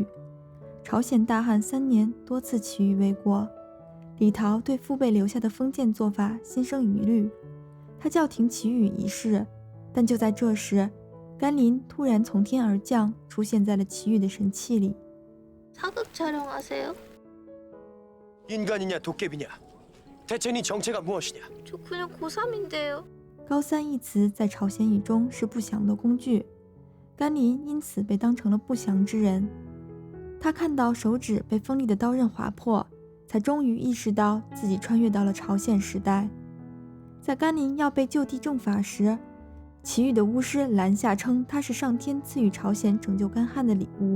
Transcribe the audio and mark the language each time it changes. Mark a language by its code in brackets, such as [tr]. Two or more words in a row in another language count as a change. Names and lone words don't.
[zh] 朝鲜大旱3年，多次祈雨未果。李桃对父辈留下的封建做法心生疑虑，他叫停祈雨仪式。但就在这时，甘霖突然从天而降，出现在了祈雨的神器里。 [ko] 사극촬영하세요? 인간이냐 도깨비냐? 대체 네 정체가 무엇이냐? 저 그냥 고3인데요. [zh] 高三一词在朝鲜语中是不祥的工具，甘霖因此被当成了不祥之人。他看到手指被锋利的刀刃划破，才终于意识到自己穿越到了朝鲜时代。在甘霖要被就地正法时，祈雨的巫师拦下称他是上天赐予朝鲜拯救干旱的礼物。